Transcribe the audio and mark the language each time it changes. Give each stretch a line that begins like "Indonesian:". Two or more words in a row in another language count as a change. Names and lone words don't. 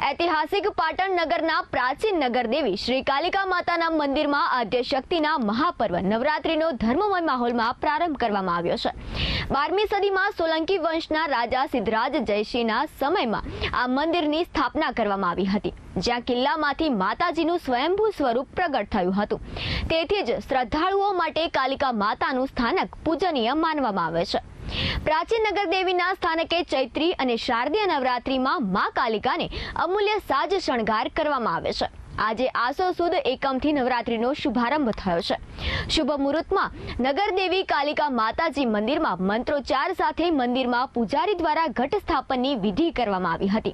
Gujarati: ઐતિહાસિક પાટણ નગરના પ્રાચીન નગર દેવી શ્રી કાલિકા માતાના મંદિરમાં આદ્ય શક્તિના મહાપર્વ નવરાત્રિનો ધર્મમય માહોલમાં પ્રારંભ કરવામાં આવ્યો છે। 12મી સદીમાં સોલંકી વંશના રાજા સિદ્ધરાજ જયસિંહના સમયમાં આ મંદિરની સ્થાપના કરવામાં આવી હતી, જ્યાં કિલ્લામાંથી માતાજીનું સ્વયંભૂ સ્વરૂપ પ્રગટ થયું હતું। તેથી જ શ્રદ્ધાળુઓ માટે કાલિકા માતાનું સ્થાનક પૂજનીય માનવામાં આવે છે। પ્રાચીન નગર દેવીના સ્થાનકે ચૈત્રી અને શારદીય નવરાત્રીમાં માં કાલિકાને અમૂલ્ય સાજ શણગાર કરવામાં આવે છે। આજે આસો સુદ એકમથી નવરાત્રીનો શુભારંભ થયો છે। શુભ મુહૂર્તમાં નગર દેવી કાલિકા માતાજી મંદિરમાં મંત્રોચ્ચાર સાથે મંદિરમાં પૂજારી દ્વારા ઘટ સ્થાપનની વિધિ કરવામાં આવી હતી।